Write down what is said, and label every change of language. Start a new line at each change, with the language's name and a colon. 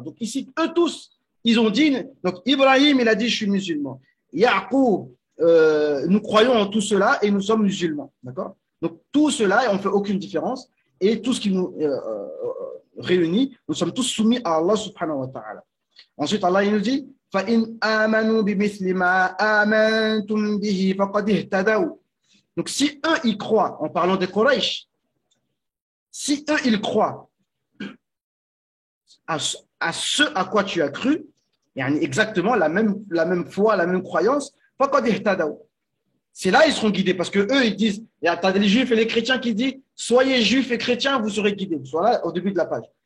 French: Donc ici, eux tous, ils ont dit, donc Ibrahim, il a dit, je suis musulman. Yaqub, nous croyons en tout cela et nous sommes musulmans. D'accord? Donc tout cela, on ne fait aucune différence. Et tout ce qui nous réunit, nous sommes tous soumis à Allah subhanahu wa ta'ala. Ensuite, Allah, il nous dit,
Arabic: فَإِنْ آمَنُوا بِمِثْلِ مَا آمَنْتُمْ بِهِ فَقَدْ اهْتَدَوْا.
French: Donc, si eux, ils croient, en parlant des Quraysh, si eux, ils croient à ce à quoi tu as cru, exactement la même foi, la même croyance, c'est là ils seront guidés parce que eux ils disent, il y a les juifs et les chrétiens qui disent, soyez juifs et chrétiens, vous serez guidés. Voilà au début de la page.